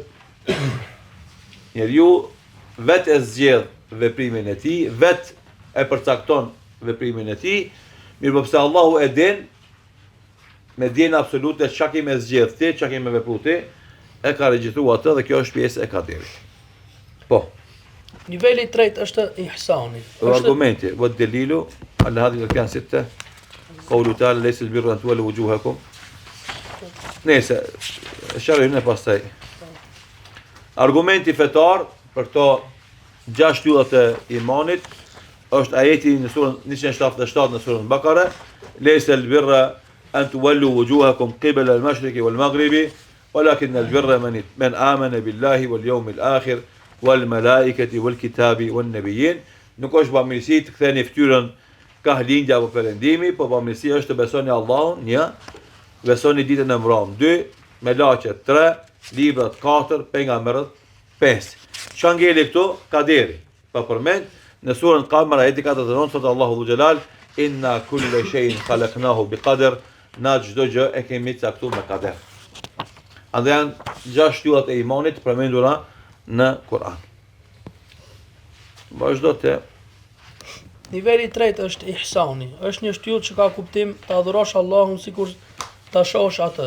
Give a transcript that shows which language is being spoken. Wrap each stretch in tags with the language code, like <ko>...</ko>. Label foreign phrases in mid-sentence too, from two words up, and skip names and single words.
<sq>Njeriu vetë e zgjedh veprimin e tij, vetë e përcakton veprimin e tij, mirë pse Allahu e din me dijen absolute çka kemë zgjedh ti, çka kemë vepruar ti, e ka regjistruar atë dhe kjo është pjesë e kaderit. Po. Niveli i tretë është ihsani. Argumenti,</sq> <ar>والدليل على هذه الأركان الستة قوله تعالى ليس البر أن تولوا وجوهكم.</ar> <sq>Nëse shërojmë ne pastaj. Argumenti fetar për këto 6 yllat e imanit është ajeti në surën 177 në surën Bakara,</sq> <ar>ليس البر أن تولوا وجوهكم قبل المشرق والمغرب ولكن البر من آمن بالله واليوم الآخر والملائكة والكتاب والنبيين.</ar> <sq>Nuk është bamirësi të ktheni fytyrën ka lindja apo perëndimi, po bamirësi është të besoni Allahun, 1, besoni ditën e mbram, 2, melaqet, 3, librat 4, pejgamberët 5. Çka ngeli këtu? Kaderi. Pa përmend në surën Qamar ajeti 49 thotë Allahu Dhul Xhelal,</sq> <ar>إن كل شيء خلقناه بقدر,</ar> <sq>na çdo gjë e kemi caktuar me kader. Andaj janë 6 yllat e imanit përmendura në Kur'an. Vazhdo të. Niveli i tretë është ihsani. Është një shtyllë që ka kuptim të adhurosh Allahun sikur ta shohësh atë.</sq>